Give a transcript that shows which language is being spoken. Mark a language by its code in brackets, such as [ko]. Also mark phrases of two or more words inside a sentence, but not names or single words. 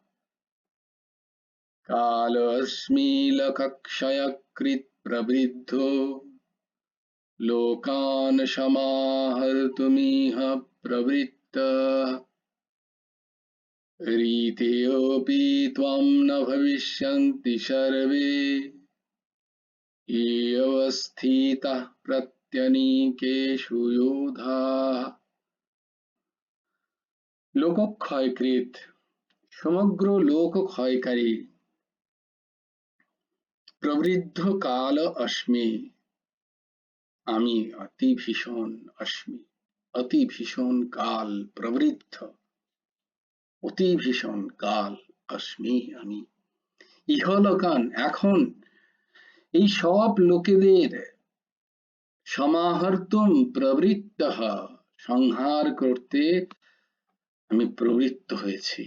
[sa] काल अस्मि लोकक्षयकृत् प्रवृद्धो लोकान् समाहर्तुमिह प्रवृत्तः रीतेऽपि त्वं न भविष्यन्ति सर्वे ये अवस्थिताः प्रत्यनीकेषु योधाः [bn] লোকক্ষয়কৃত সমগ্র লোক ক্ষয়কারী প্রবৃদ্ধ [sa] কাল অস্মি [bn] আমি অতি ভীষণ অস্মি অতি ভীষণ কাল প্রবৃদ্ধ অতি ভীষণ [sa] কাল অস্মি [bn] আমি ইহলোকান এখন এই সব লোকেদের [sa] সমাহর্তুম প্রবৃত্তঃ [bn] সংহার করতে আমি প্রবৃত্ত হয়েছি।